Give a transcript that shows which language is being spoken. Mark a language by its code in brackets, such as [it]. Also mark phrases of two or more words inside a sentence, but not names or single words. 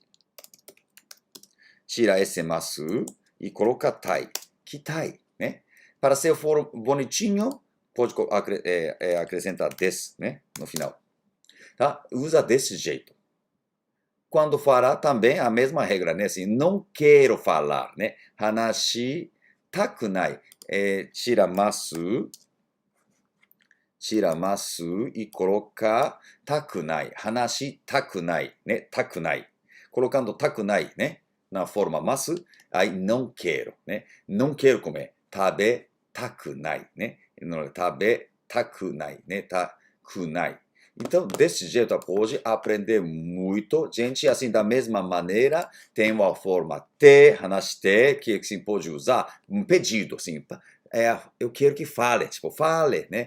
[pt] Tira esse masu e coloca tai. Kitai, né? Para ser bonitinho, pode acrescentar des, né? No final. Tá? Usa desse jeito. Quando falar também a mesma regra, né? Assim, não quero falar, né? [ja] 話したくない. [pt] Tira masu e coloca takunai. [ja] 話したくない, [pt] né? Takunai. Colocando takunai, né? Na forma masu, aí não quero, né? Não quero comer. [ja] 食べたくない, [pt] né? [ja] 食べたくない, né? Takunai. [pt] Então, desse jeito, pode aprender muito. Gente, assim, da mesma maneira, tem uma forma te, hanashite, que assim, pode usar um pedido, assim, eu quero que fale, tipo, fale, né?